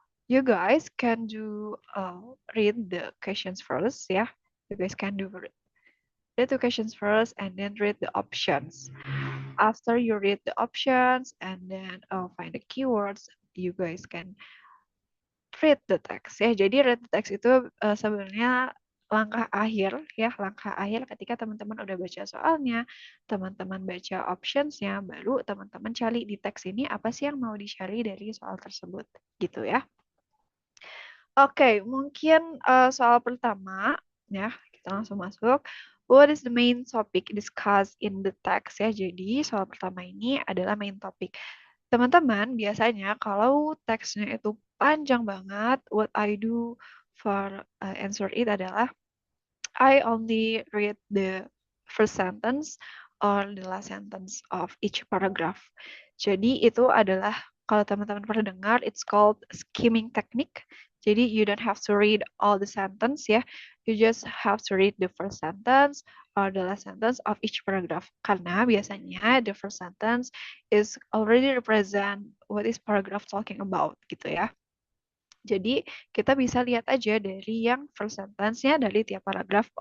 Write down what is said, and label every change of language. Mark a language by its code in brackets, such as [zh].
[en] You guys can do read the questions first, yeah. You guys can do read the questions first and then read the options. After you read the options and then find the keywords, you guys can read the text ya. [id] Jadi [en] read the text [id] itu sebenarnya langkah akhir ya, langkah akhir ketika teman-teman udah baca soalnya, teman-teman baca optionsnya, baru teman-teman cari di teks ini apa sih yang mau dicari dari soal tersebut gitu ya. Oke, mungkin soal pertama ya, kita langsung masuk. [en] What is the main topic discussed in the text ya? [id] Jadi soal pertama ini adalah main topic. Teman-teman, biasanya kalau teksnya itu panjang banget, [en] what I do for answer it adalah I only read the first sentence or the last sentence of each paragraph. [id] Jadi itu adalah kalau teman-teman pernah dengar, [en] it's called skimming technique. Jadi you don't have to read all the sentence ya. You just have to read the first sentence or the last sentence of each paragraph. [id] Karena biasanya [en] the first sentence is already represent what is paragraph talking about gitu ya. [id] Jadi kita bisa lihat aja dari yang first sentence-nya dari tiap paragraf.